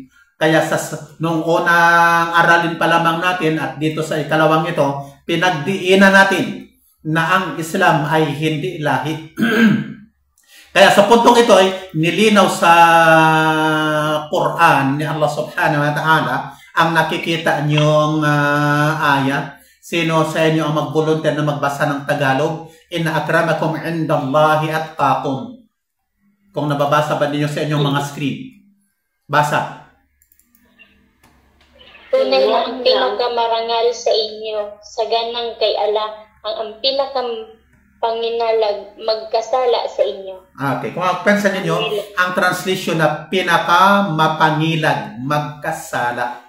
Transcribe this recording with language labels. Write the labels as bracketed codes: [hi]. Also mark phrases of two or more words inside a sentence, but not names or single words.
[tl] Kaya nung unang aralin pa lamang natin at dito sa ikalawang ito, pinagdiinan natin na ang Islam ay hindi lahi. Kaya sa puntong ito ay nilinaw sa Quran ni Allah [ar] سبحانه وتعالى [tl] ang nakikita niyong ayat. Sino sa inyo ang mag-volunteer na magbasa ng Tagalog? [ar] إن أكرمكم عند الله أتقاكم. [tl] Kung nababasa ba ninyo sa inyong mga screen? Basa. Tunay na ang pinakamarangal sa inyo, sa ganang kay Allah, ang pinakapanginalaga magkasala sa inyo. Okay, kung pansin ninyo, ang translation na pinakamapangilag magkasala.